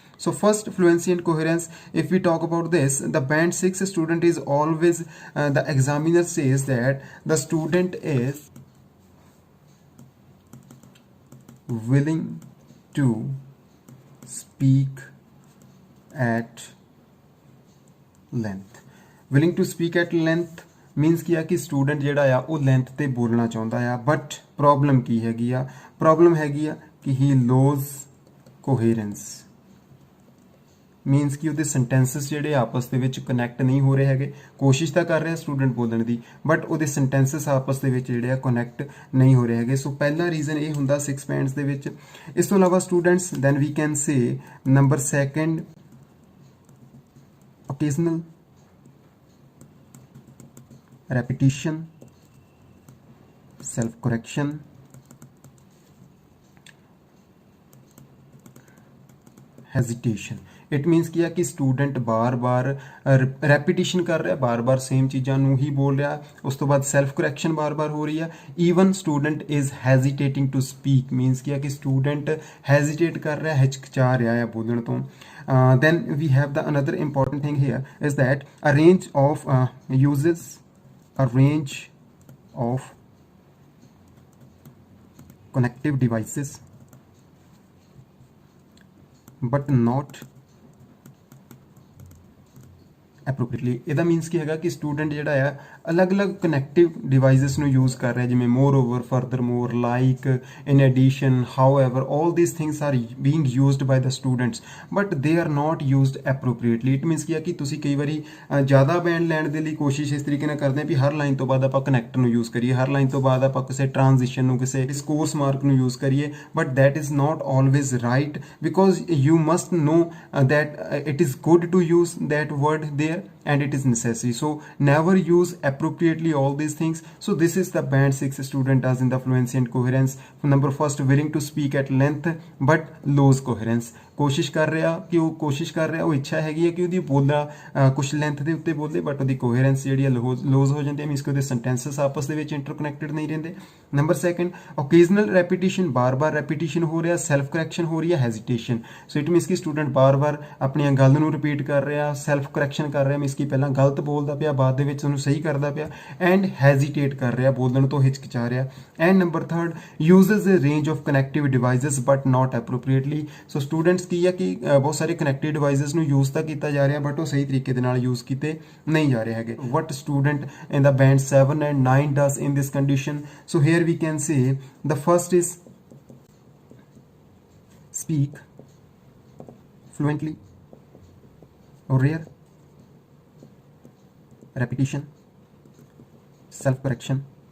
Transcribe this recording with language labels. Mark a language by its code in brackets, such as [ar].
[en] So first, fluency and coherence, if we talk about this, the band 6 student is always, the examiner says that the student is willing to speak at length. Willing to speak at length means [pa] ਕੀ ਆ ਕਿ student ਜਿਹੜਾ ਆ ਉਹ length ਤੇ ਬੋਲਣਾ ਚਾਹੁੰਦਾ ਆ, but problem ਕੀ ਹੈਗੀ ਆ? ਪ੍ਰੋਬਲਮ ਹੈਗੀ ਆ ਕਿ [en] he loses coherence, [pa] ਮੀਨਸ ਕਿ ਉਹਦੇ ਸੈਂਟੈਂਸਸ ਜਿਹੜੇ ਆਪਸ ਦੇ ਵਿੱਚ ਕਨੈਕਟ ਨਹੀਂ ਹੋ ਰਹੇ ਹੈਗੇ। ਕੋਸ਼ਿਸ਼ ਤਾਂ ਕਰ ਰਿਹਾ ਸਟੂਡੈਂਟ ਬੋਲਣ ਦੀ, ਬਟ ਉਹਦੇ ਸੈਂਟੈਂਸਸ ਆਪਸ ਦੇ ਵਿੱਚ ਜਿਹੜੇ ਆ ਕਨੈਕਟ ਨਹੀਂ ਹੋ ਰਹੇ ਹੈਗੇ। ਸੋ ਪਹਿਲਾ ਰੀਜ਼ਨ ਇਹ ਹੁੰਦਾ 6 ਬੈਂਡਸ ਦੇ ਵਿੱਚ। ਇਸ ਤੋਂ ਇਲਾਵਾ students, [en] Then we can say number second, occasional repetition, self correction, hesitation. [pa] It means ਕੀ ਆ ਕਿ ਸਟੂਡੈਂਟ ਬਾਰ-ਬਾਰ ਰੈਪੀਟੀਸ਼ਨ ਕਰ ਰਿਹਾ, ਬਾਰ-ਬਾਰ ਸੇਮ ਚੀਜ਼ਾਂ ਨੂੰ ਹੀ ਬੋਲ ਰਿਹਾ। ਉਸ ਤੋਂ ਬਾਅਦ ਸੈਲਫ ਕਰੈਕਸ਼ਨ ਬਾਰ-ਬਾਰ ਹੋ ਰਹੀ ਆ। [en] even student is hesitating to speak, [pa] means ਕੀ ਆ ਕਿ ਸਟੂਡੈਂਟ ਹੈਜ਼ੀਟੇਟ ਕਰ ਰਿਹਾ, ਹਿਚਕਚਾ ਰਿਹਾ ਆ ਬੋਲਣ ਤੋਂ। [en] then we have the another important thing here is that a range of uses, a range of connective devices, but not appropriately. [pa] ਇਹਦਾ ਮੀਨਸ ਕੀ ਹੈਗਾ ਕਿ ਸਟੂਡੈਂਟ ਜਿਹੜਾ ਆ ਅਲੱਗ-ਅਲੱਗ ਕਨੈਕਟਿਵ ਡਿਵਾਈਸਿਸ ਨੂੰ ਯੂਜ਼ ਕਰ ਰਿਹਾ, ਜਿਵੇਂ [en] Moreover, furthermore, like, in addition, however, all these things are being used by the students, but they are not used appropriately. [pa] It means ਕੀ ਆ ਕਿ ਤੁਸੀਂ ਕਈ ਵਾਰੀ ਜ਼ਿਆਦਾ ਬੈਂਡ ਲੈਣ ਦੇ ਲਈ ਕੋਸ਼ਿਸ਼ ਇਸ ਤਰੀਕੇ ਨਾਲ ਕਰਦੇ ਹਾਂ ਵੀ ਹਰ ਲਾਈਨ ਤੋਂ ਬਾਅਦ ਆਪਾਂ ਕਨੈਕਟ ਨੂੰ ਯੂਜ਼ ਕਰੀਏ, ਹਰ ਲਾਈਨ ਤੋਂ ਬਾਅਦ ਆਪਾਂ ਕਿਸੇ ਟ੍ਰਾਂਜ਼ੀਸ਼ਨ ਨੂੰ, ਕਿਸੇ ਕੋਰਸ ਮਾਰਕ ਨੂੰ ਯੂਜ਼ ਕਰੀਏ, but [en] that is not always right, because you must know that it is good to use that word there and it is necessary. So never use appropriately all these things. So this is the band 6 student does in the fluency and coherence. Number first, willing to speak at length but lose coherence. [pa] ਕੋਸ਼ਿਸ਼ ਕਰ ਰਿਹਾ ਕਿ ਉਹ ਕੋਸ਼ਿਸ਼ ਕਰ ਰਿਹਾ, ਉਹ ਇੱਛਾ ਹੈਗੀ ਹੈ ਕਿ ਉਹਦੀ ਬੋਲਣਾ ਕੁਛ ਲੈਂਥ ਦੇ ਉੱਤੇ ਬੋਲੇ, ਬਟ ਉਹਦੀ ਕੋਹਰੈਂਸ ਜਿਹੜੀ ਹੈ ਲੋਜ਼ ਹੋ ਜਾਂਦੀ ਹੈ, ਮੀਨਸ ਕਿ ਉਹਦੇ ਸੈਂਟੈਂਸਸ ਆਪਸ ਦੇ ਵਿੱਚ ਇੰਟਰਕਨੈਕਟਡ ਨਹੀਂ ਰਹਿੰਦੇ। ਨੰਬਰ ਸੈਕੰਡ, ਓਕੇਜ਼ਨਲ ਰੈਪੀਟੀਸ਼ਨ, ਬਾਰ-ਬਾਰ ਰੈਪੀਟੀਸ਼ਨ ਹੋ ਰਿਹਾ, ਸੈਲਫ ਕਰੈਕਸ਼ਨ ਹੋ ਰਹੀ ਹੈ, ਹੈਜ਼ੀਟੇਸ਼ਨ। ਸੋ ਇਟ ਮੀਨਸ ਕਿ ਸਟੂਡੈਂਟ ਬਾਰ-ਬਾਰ ਆਪਣੀਆਂ ਗੱਲ ਨੂੰ ਰਿਪੀਟ ਕਰ ਰਿਹਾ, ਸੈਲਫ ਕਰੈਕਸ਼ਨ ਕਰ ਰਿਹਾ, ਮੀਨਸ ਕਿ ਪਹਿਲਾਂ ਗਲਤ ਬੋਲਦਾ ਪਿਆ, ਬਾਅਦ ਦੇ ਵਿੱਚ ਉਹਨੂੰ ਸਹੀ ਕਰਦਾ ਪਿਆ, ਐਂਡ ਹੈਜ਼ੀਟੇਟ ਕਰ ਰਿਹਾ, ਬੋਲਣ ਤੋਂ ਹਿਚਕਿਚਾ ਰਿਹਾ। [en] And number third, uses a range of connective devices but not appropriately. [pa] So students ਕੀ ਆ ਕਿ ਬਹੁਤ ਸਾਰੇ ਕਨੈਕਟਿਵ ਡਿਵਾਈਸਿਸ ਨੂੰ ਯੂਜ਼ ਤਾਂ ਕੀਤਾ ਜਾ ਰਿਹਾ, ਬਟ ਉਹ ਸਹੀ ਤਰੀਕੇ ਦੇ ਨਾਲ ਯੂਜ਼ ਕੀਤੇ ਨਹੀਂ ਜਾ ਰਹੇ ਹੈਗੇ। [en] What student in the band 7 and 9 does in this condition? So here we can say the first is speak fluently, rare, repetition, self correction.